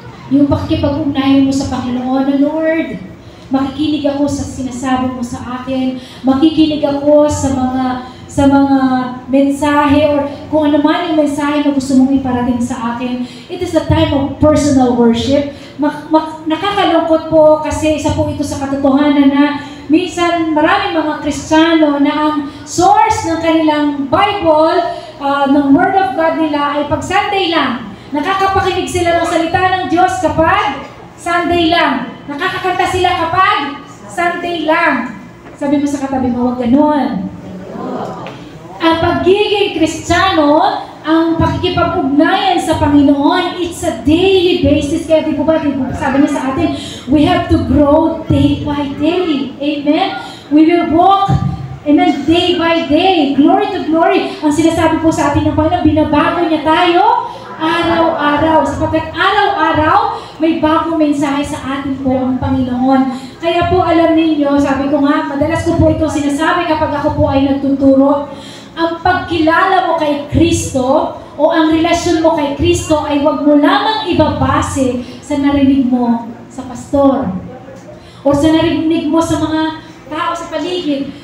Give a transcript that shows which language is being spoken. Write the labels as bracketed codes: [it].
[tl] Yung pakikipag-ugnayan mo sa Panginoon na Lord, makikinig ako sa sinasabi mo sa akin, makikinig ako sa mga mensahe or kung ano man yung mensahe na gusto mong iparating sa akin. [en] It is a time of personal worship. [tl] Nakakalungkot po kasi isa po ito sa katotohanan na minsan maraming mga Kristiyano na ang source ng kanilang Bible, ng Word of God nila ay pag Sunday lang. Nakakapakinig sila ng salita ng Diyos kapag Sunday lang. Nakakakanta sila kapag Sunday lang. Sabi mo sa katabi mo, huwag ganun. Ang pagiging Kristiyano, ang pakikipag-ugnayan sa Panginoon, [en] it's a daily basis. [tl] Kaya di po ba, sabi niya sa atin, [en] we have to grow day by day. [tl] Amen? [en] We will walk, amen, day by day. Glory to glory. [tl] Ang sinasabi po sa atin ng Panginoon, binabago niya tayo araw-araw. Sapagkat araw-araw, may bagong mensahe sa atin po ang Panginoon. Kaya po alam ninyo, sabi ko nga, madalas ko po ito sinasabi kapag ako po ay nagtuturo, ang pagkilala mo kay Kristo o ang relasyon mo kay Kristo ay huwag mo lamang ibabase sa narinig mo sa pastor o sa narinig mo sa mga tao sa paligid.